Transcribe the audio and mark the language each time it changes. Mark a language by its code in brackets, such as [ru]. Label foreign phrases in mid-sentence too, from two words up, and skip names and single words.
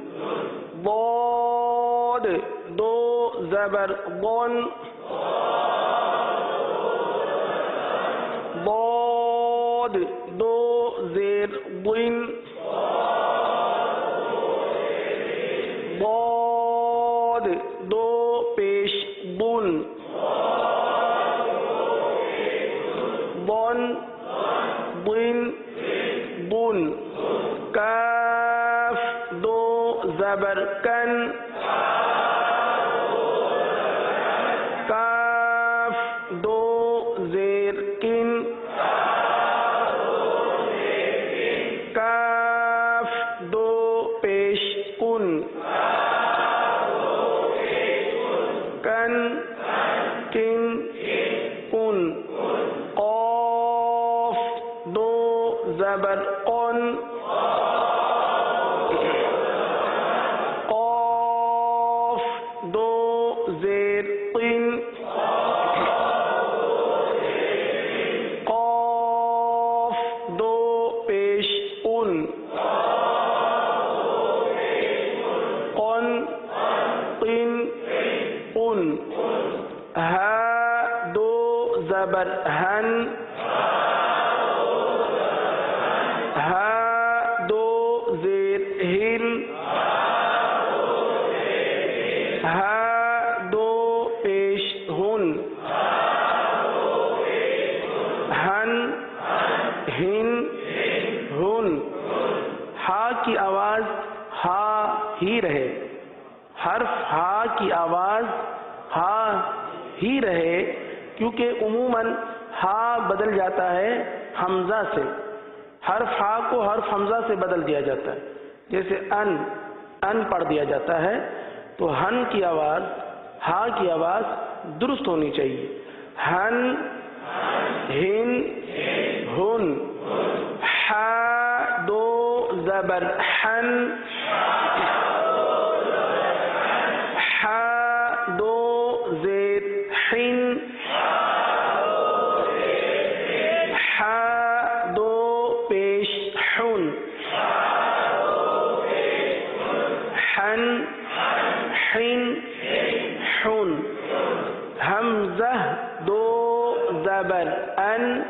[ur] ضاد دو زبر ضن، ضاد دو زیر ضن، ضاد دو پیش ضن، ضن، ضن، ضن. کا زبر کن کاف دو زیر کن کاف دو پیش کن کن کن کن قاف دو زبر قن قاف دو زیر قن قاف دو پیش قن قن قن قن ہا دو زبر ہن ہا دو زیر ہن ہا دو پیش ہن ہن ہن ہن ہا کی آواز ہا ہی رہے، حرف ہا کی آواز ہا ہی رہے، کیونکہ عموماً ہا بدل جاتا ہے حمزہ سے، حرف ہا کو حرف حمزہ سے بدل دیا جاتا ہے، جیسے ان پڑھ دیا جاتا ہے، تو ہن کی آواز ہا کی آواز درست ہونی چاہیے، ہن ہن ہن ہا دو زبر حن ہا دو زیر حن ہا دو پیش حن حن حن حن حمزہ دو زبر ان